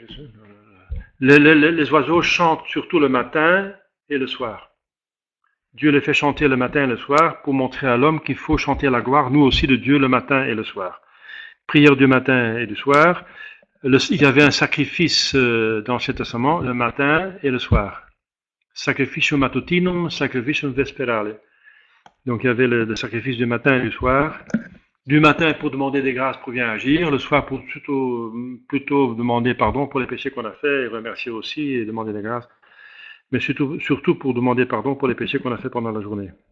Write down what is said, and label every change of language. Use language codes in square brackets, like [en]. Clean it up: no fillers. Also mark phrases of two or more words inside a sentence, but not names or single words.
[fr] Les oiseaux chantent surtout le matin et le soir. Dieu les fait chanter le matin et le soir pour montrer à l'homme qu'il faut chanter la gloire, nous aussi, de Dieu le matin et le soir. Prière du matin et du soir. Il y avait un sacrifice dans l'Ancien Testament le matin et le soir. [la] Sacrificium matutinum, sacrificium vesperale. [fr] Donc il y avait le sacrifice du matin et du soir. Du matin pour demander des grâces pour bien agir, le soir pour plutôt demander pardon pour les péchés qu'on a fait et remercier aussi et demander des grâces, mais surtout pour demander pardon pour les péchés qu'on a fait pendant la journée.